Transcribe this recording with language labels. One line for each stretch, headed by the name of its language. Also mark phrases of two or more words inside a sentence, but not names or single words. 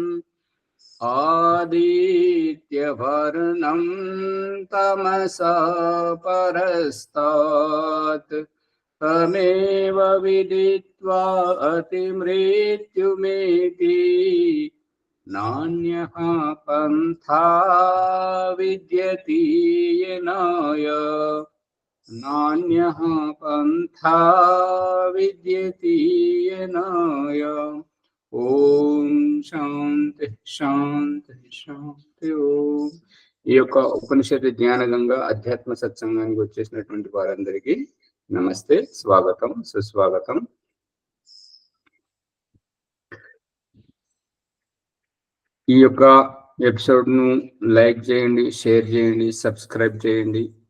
Sanskrit: आदित्यवर्णं तमसा परस्तात् तमेव विदित्वा अतिमृत्युमेति नान्यः पन्था विद्यते येनाय नान्यः पन्था विद्यते येनाय। ఓం శాంతి శాంతి శాంతి ఓం.
Telugu: ఈ యొక్క ఉపనిషత్తు జ్ఞానగంగా అధ్యాత్మ సత్సంగానికి వచ్చేసినటువంటి వారందరికీ నమస్తే, స్వాగతం, సుస్వాగతం. ఈ యొక్క ఎపిసోడ్ ను లైక్ చేయండి, షేర్ చేయండి, సబ్స్క్రైబ్ చేయండి.